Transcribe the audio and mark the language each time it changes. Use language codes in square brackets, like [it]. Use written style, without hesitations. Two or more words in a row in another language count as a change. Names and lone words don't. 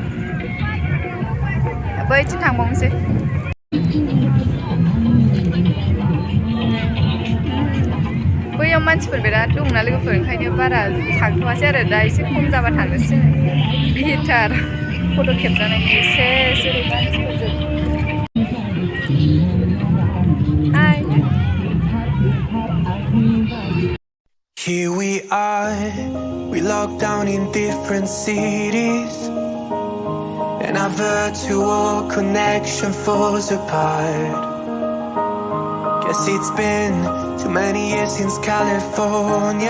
[brx] बैथिं थांबावनोसै बैयाव मानसिफोर बिराद दंना लोगोफोर ओंखायनो बारा थांथ'वासै आरो दा एसे खम जाबा थांनोसै गिटार फट' खेबजानायनि एसे जेरै मानसिफोरजों हाय [en] Here we are, we locked down in different cities, and our virtual connection falls apart. Guess it's been too many years since California.